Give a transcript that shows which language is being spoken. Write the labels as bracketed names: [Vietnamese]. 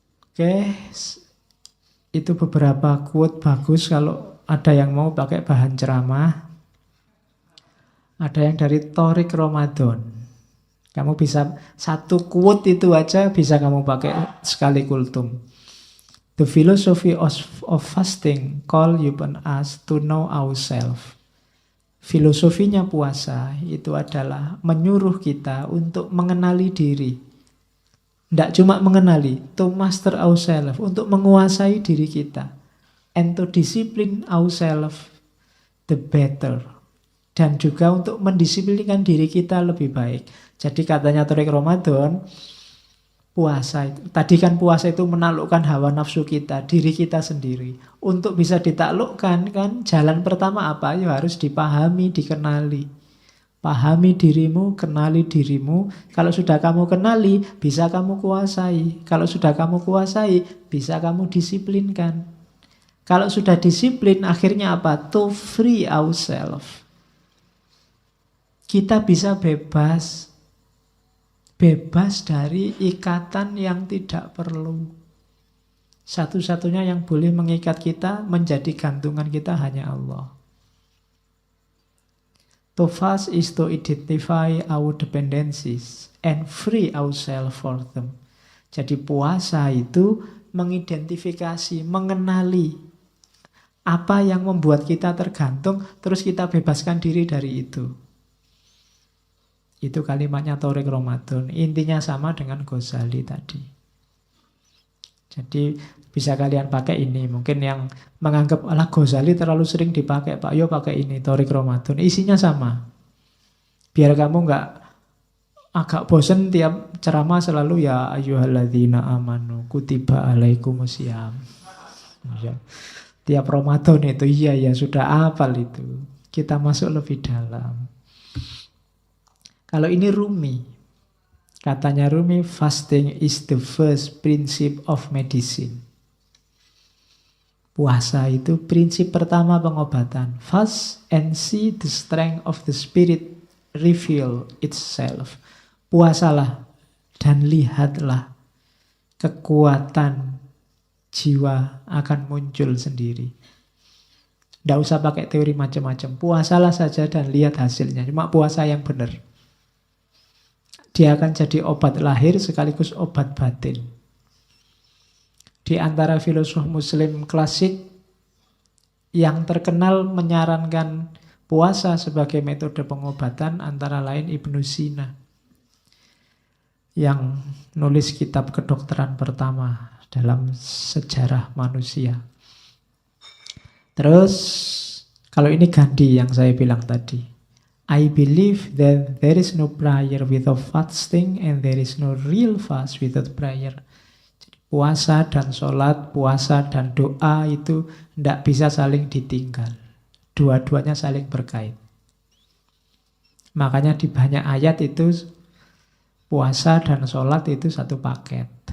[Indonesian] Oke, itu beberapa quote bagus kalau ada yang mau pakai bahan ceramah. Ada yang dari Thorik Ramadan. Kamu bisa satu quote itu aja bisa kamu pakai sekali kultum. [English] The philosophy of fasting call upon us to know ourselves. [Indonesian] Filosofinya puasa itu adalah menyuruh kita untuk mengenali diri. Tidak cuma mengenali, [English] to master ourselves, [Indonesian] untuk menguasai diri kita. [English] And to discipline ourselves the better. [Indonesian] Dan juga untuk mendisiplinkan diri kita lebih baik. Jadi katanya Thorik Ramadan, puasa itu, tadi kan puasa itu menaklukkan hawa nafsu kita, diri kita sendiri. Untuk bisa ditaklukkan kan, jalan pertama apa? Ya harus dipahami, dikenali. Pahami dirimu, kenali dirimu. Kalau sudah kamu kenali, bisa kamu kuasai. Kalau sudah kamu kuasai, bisa kamu disiplinkan. Kalau sudah disiplin, akhirnya apa? [English] To free ourselves. [Indonesian] Kita bisa bebas. Bebas dari ikatan yang tidak perlu. Satu-satunya yang boleh mengikat kita, menjadi gantungan kita hanya Allah. [English] To fast is to identify our dependencies and free ourselves for them. [Indonesian] Jadi puasa itu mengidentifikasi, mengenali apa yang membuat kita tergantung, terus kita bebaskan diri dari itu. Itu kalimatnya Thorik Ramadan. Intinya sama dengan Ghazali tadi. Jadi bisa kalian pakai ini. Mungkin yang menganggap alah Ghazali terlalu sering dipakai, Pak, yo pakai ini Thorik Ramadan. Isinya sama. Biar kamu nggak agak bosen tiap ceramah selalu ya [Arabic] ayyuhalladzina amanu kutiba alaikumusiyam. [Indonesian] Ya. Tiap Ramadan itu iya sudah hafal itu. Kita masuk lebih dalam. Kalau ini Rumi. Katanya [English] Rumi, fasting is the first principle of medicine. [Indonesian] Puasa itu prinsip pertama pengobatan. [English] Fast and see the strength of the spirit reveal itself. [Indonesian] Puasalah dan lihatlah kekuatan jiwa akan muncul sendiri. Tidak usah pakai teori macam-macam. Puasalah saja dan lihat hasilnya. Cuma puasa yang benar. Dia akan jadi obat lahir sekaligus obat batin. Di antara filosof muslim klasik yang terkenal menyarankan puasa sebagai metode pengobatan antara lain Ibnu Sina yang nulis kitab kedokteran pertama dalam sejarah manusia. Terus kalau ini Gandhi yang saya bilang tadi. [English] I believe that there is no prayer without fasting and there is no real fast without prayer. [Indonesian] Puasa dan sholat, puasa dan doa itu tidak bisa saling ditinggal. Dua-duanya saling berkait. Makanya di banyak ayat itu puasa dan sholat itu satu paket.